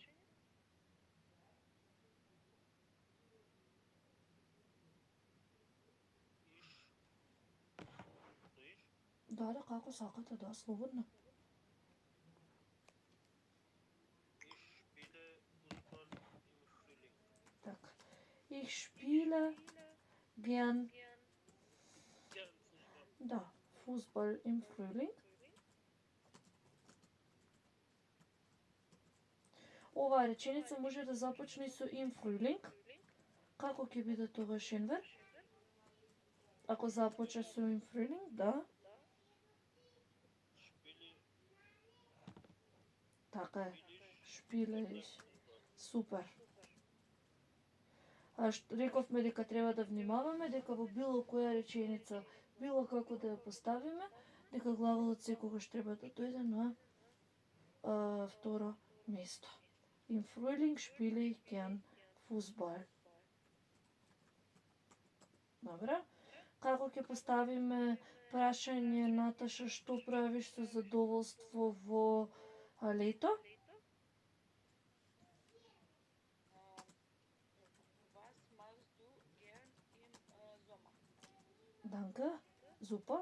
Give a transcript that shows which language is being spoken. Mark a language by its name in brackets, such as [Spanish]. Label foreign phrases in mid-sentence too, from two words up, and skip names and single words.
[Macedonian] Да, како сакате, да, слободно. Така. [German] Ich spiele gern. Да, Fußball im Frühling. [Macedonian] Оваа реченица може да започне со [German] im Frühling. [Macedonian] Како ќе биде тогаш Енвер? Ако започне со [German] im Frühling, [Macedonian] да. [German] Шпили, [Macedonian] Така е. [German] шпилиш, [Macedonian] Шпилеш. Супер. Рековме дека треба да внимаваме дека во било која реченица, било како да ја поставиме, дека глаголот секогаш треба да дојде на второ место. [German] Im Frühling spiele ich gern Fußball. [Macedonian] Добре. Како ќе поставиме прашање, Наташа, што правиш со задоволство во лето? [German] Was machst du gern im Sommer? [Macedonian] Данка, Зупа.